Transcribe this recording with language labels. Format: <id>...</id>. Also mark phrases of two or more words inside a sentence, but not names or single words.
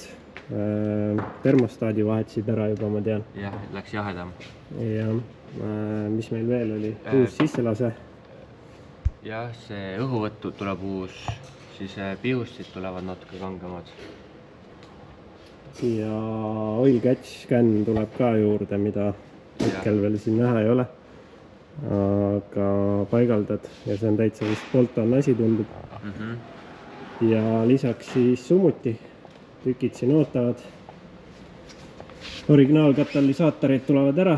<et>Termostaadi vahetasid ära juba, ma tean. Jah, läks jahedam. Ja mis meil veel oli? Uus sisselase. Jah, see õhuvõttu tuleb uus, siis pihustid tulevad natuke kangemad. Ja</et> <en>oil catch scan</en> <et>tuleb ka juurde, mida hetkel veel siin näha ei ole. Aga paigaldad ja see on täitsa vist Bolton asi tundub. Ja lisaks siis sumuti. Tükid siin ootavad. Originaalkatalysaatorid tulevad ära.</et>